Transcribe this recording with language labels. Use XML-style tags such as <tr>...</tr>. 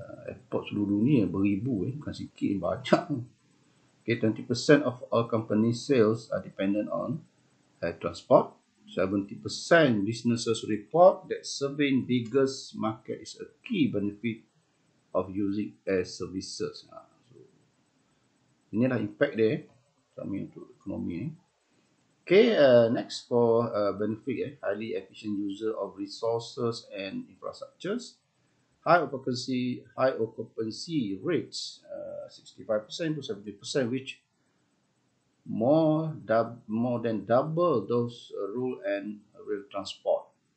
<ms>Airport seluruh dunia beribu, bukan sikit, banyak.</ms> <en>Okay, 20% of all company sales are dependent on air transport. 70% businesses report that serving biggest market is a key benefit of using air services.</en> <ms>So, inilah impact dia kami untuk ekonomi ni.</ms> <en>Okay, next for benefit, highly efficient user of resources and infrastructures. High occupancy rates, 65% to 70%, which more than double those road and rail transport.</en>